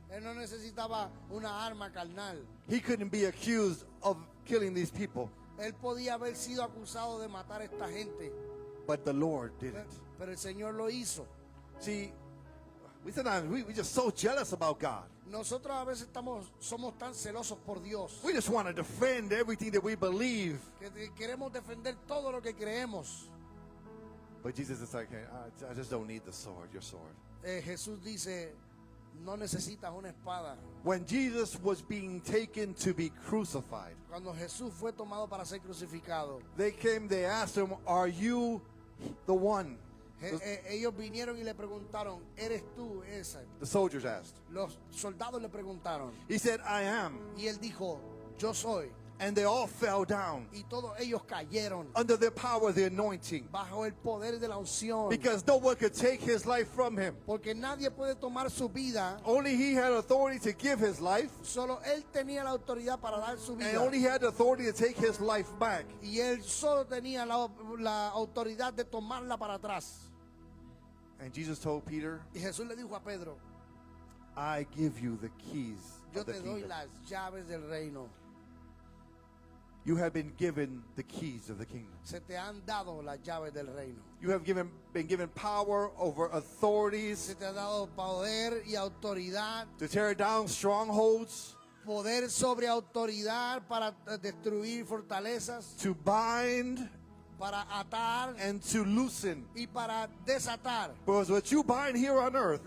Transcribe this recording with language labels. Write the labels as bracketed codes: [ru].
[es] Él no necesitaba una arma carnal. [en] He couldn't be accused of killing these people. [es] Él podía haber sido acusado de matar a esta gente, [en] But the Lord did it. [es] pero el Señor lo hizo. [en] See, we sometimes we just so jealous about God. [es] Nosotros a veces somos tan celosos por Dios [en] We just want to defend everything that we believe. [es] que queremos defender todo lo que creemos. [en] But Jesus is like, hey, I just don't need the sword, your sword. [es] Jesús dice, no necesitas una espada. [en] When Jesus was being taken to be crucified, [es] Cuando Jesús fue tomado para ser crucificado, [en] they asked him, are you the one? [es] ellos vinieron y le preguntaron, ¿eres tú esa? [en] The soldiers asked. [es] Los soldados le preguntaron [en] He said, I am. [es] y él dijo, yo soy. [en] And they all fell down [es] Y todos ellos cayeron [en] under the power of the anointing [es] bajo el poder de la unción. [en] because no one could take his life from him. [es] Porque nadie puede tomar su vida. [en] Only he had authority to give his life, [es] Solo él tenía la autoridad para dar su [en] and [es] vida. [en] only he had the authority to take his life back. [es] Y él solo tenía la autoridad de tomarla para atrás. [en] And Jesus told Peter, [es] Y Jesús le dijo a Pedro, [en] I give you the keys [es] yo [en] of the [es] te doy [en] kingdom. [es] las llaves del reino. [en] You have been given the keys of the kingdom. [es] Se te han dado las llaves del reino. [en] You have been given power over authorities [es] Se te ha dado poder y autoridad. [en] to tear down strongholds, [es] Poder sobre autoridad para destruir fortalezas, [en] to bind [es] para atar [en] and to loosen. [es] y para desatar. [en] Because what you bind here on earth